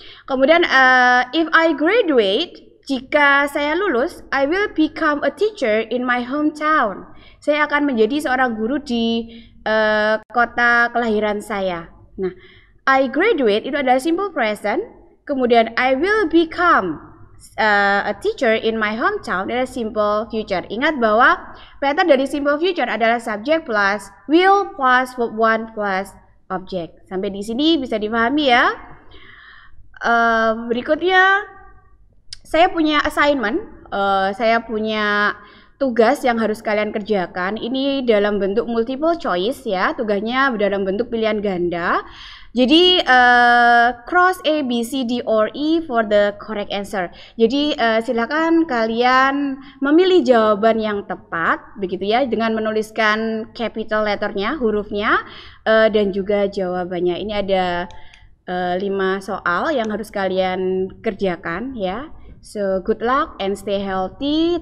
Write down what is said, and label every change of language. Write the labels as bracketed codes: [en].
[id] Kemudian [en] if I graduate, [id] jika saya lulus, [en] I will become a teacher in my hometown. [id] Saya akan menjadi seorang guru di kota kelahiran saya. [en] Nah, I graduate [id] itu adalah [en] simple present, [id] kemudian [en] I will become a teacher in my hometown adalah simple future. [id] Ingat bahwa pattern dari simple future adalah [en] subject plus will plus verb one plus object. [id] Sampai di sini bisa dipahami ya. Berikutnya saya punya assignment, saya punya tugas yang harus kalian kerjakan. Ini dalam bentuk multiple choice ya, tugasnya dalam bentuk pilihan ganda. Jadi [en] cross A, B, C, D, or E for the correct answer. [id] Jadi silakan kalian memilih jawaban yang tepat, begitu ya, dengan menuliskan capital letternya, hurufnya, dan juga jawabannya. Ini ada 5 soal yang harus kalian kerjakan ya. [en] So good luck and stay healthy.